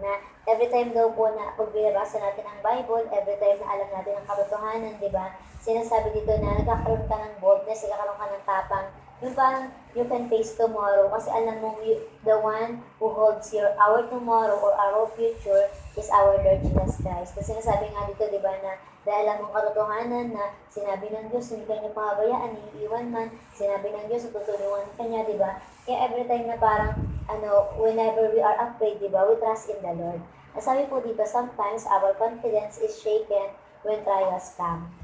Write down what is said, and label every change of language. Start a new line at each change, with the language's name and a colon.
Filipino: Na every time daw po na pagbibasa natin ang Bible, every time na alam natin ang katotohanan, di ba? Sinasabi dito na nagkakaroon ka ng boldness, nagkakaroon ka ng tapang. Yung parang
English: you can face tomorrow
Filipino: kasi alam mo
English: the one who holds our tomorrow or our future is our Lord Jesus Christ.
Filipino: Kasi sinasabi nga dito, di ba, na dahil alam mong katotohanan na sinabi ng Diyos, hindi ka niya pahabayaan, iiwan man, sinabi ng Diyos, tutulungan ka niya, di ba? Kaya every time na parang,
English: whenever we are afraid,
Filipino: di ba,
English: we trust in the Lord.
Filipino: At sabi po dito,
English: sometimes our confidence is shaken when trials come.